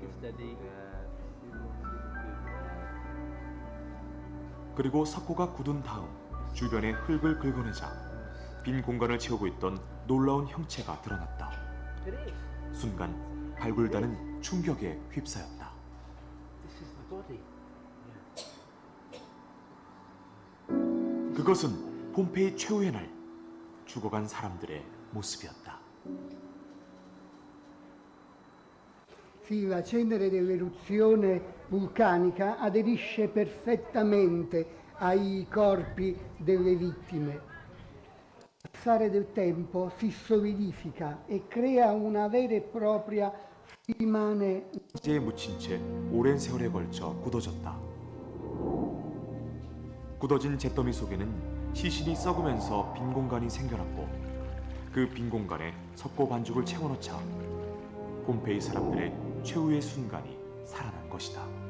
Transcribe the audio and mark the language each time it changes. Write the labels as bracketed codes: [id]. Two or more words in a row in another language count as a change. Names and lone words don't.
[ko] 그리고 석고가 굳은 다음 주변에 흙을 긁어내자 빈 공간을 채우고 있던 놀라운 형체가 드러났다. 순간 발굴단은 충격에 휩싸였다. 그것은 폼페이 최후의 날 죽어간 사람들의 모습이었다. [it] Sì, la cenere dell'eruzione vulcanica aderisce perfettamente ai corpi delle vittime. Il passare del tempo si solidifica e crea una vera e propria rimane. [ko] 에 묻힌 채 오랜 세월에 걸쳐 굳어졌다. 굳어진 잿더미 속에는 시신이 썩으면서 빈 공간이 생겨났고 그 빈 공간에 석고 반죽을 채워넣자 폼페이 사람들의 최후의 순간이 살아난 것이다.